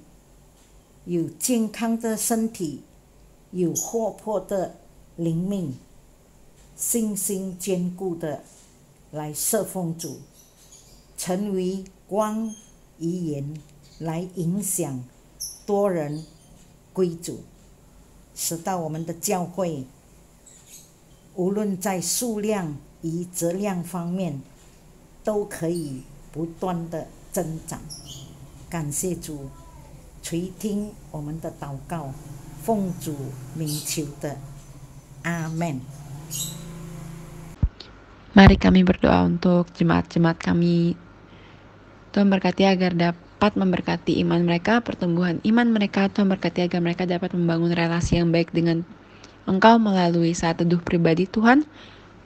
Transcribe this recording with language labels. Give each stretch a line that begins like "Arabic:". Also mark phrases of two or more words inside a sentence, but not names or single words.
Chinese: 有健康的身体，有活泼的灵命，信心坚固的来侍奉主，成为光与盐，来影响多人归主，使到我们的教会无论在数量与质量方面都可以不断的增长。感谢主，垂听我们的祷告，奉主名求的，阿们。
Indonesian: Mari kami berdoa untuk jemaat-jemaat kami. Tuhan berkati agar dapat memberkati iman mereka, pertumbuhan iman mereka. Tuhan berkati agar mereka dapat membangun relasi yang baik dengan Engkau melalui saat teduh pribadi Tuhan.